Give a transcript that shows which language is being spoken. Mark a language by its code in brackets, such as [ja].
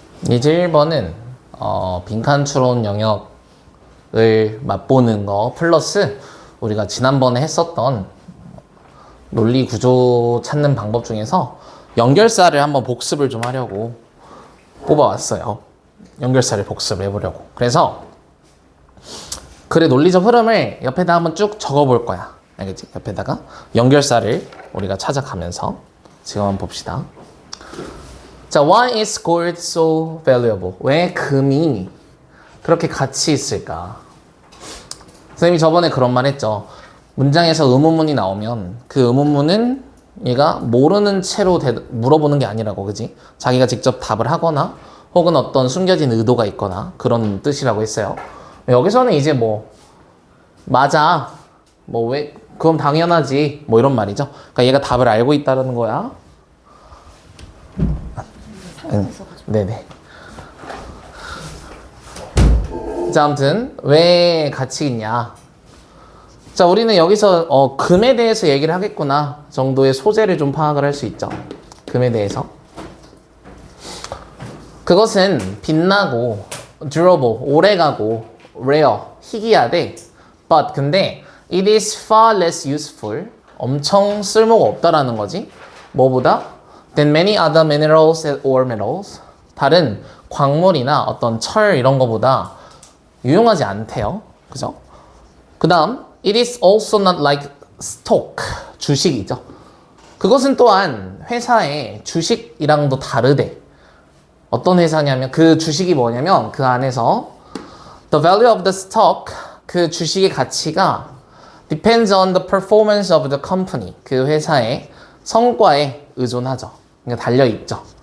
[ko] 예제 1번은 빈칸 추론 영역을 맛보는 거 플러스 우리가 지난번에 했었던 논리 구조 찾는 방법 중에서 연결사를 한번 복습을 좀 하려고 뽑아왔어요. 연결사를 복습을 해보려고. 그래서 글의 논리적 흐름을 옆에다 한번 쭉 적어볼 거야. 알겠지? 옆에다가 연결사를 우리가 찾아가면서 지금 한번 봅시다. [en] 자, why is gold so valuable? [ko] 왜 금이 그렇게 가치 있을까? 선생님이 저번에 그런 말 했죠. 문장에서 의문문이 나오면 그 의문문은 얘가 모르는 채로 물어보는 게 아니라고, 그지? 자기가 직접 답을 하거나 혹은 어떤 숨겨진 의도가 있거나 그런 뜻이라고 했어요. 여기서는 이제 뭐 맞아, 뭐 왜 그럼 당연하지, 뭐 이런 말이죠. 그러니까 얘가 답을 알고 있다는 거야. 네네. 자, 아무튼 왜 가치 있냐? 자, 우리는 여기서 금에 대해서 얘기를 하겠구나 정도의 소재를 좀 파악을 할 수 있죠. 금에 대해서. 그것은 빛나고 durable, 오래가고 rare, 희귀하대. [en] but [ko] 근데 [en] it is far less useful, [ko] 엄청 쓸모가 없다라는 거지. 뭐보다? [en] than many other minerals or metals, [ko] 다른 광물이나 어떤 철 이런 거보다 유용하지 않대요. 그죠? 그 다음 [en] it is also not like stock, [ko] 주식이죠. 그것은 또한 회사의 주식이랑도 다르대. 어떤 회사냐면 그 주식이 뭐냐면 그 안에서 [en] the value of the stock [ko] 그 주식의 가치가 [en] depends on the performance of the company [ko] 그 회사의 성과에 의존하죠. 그러니까 달려있죠.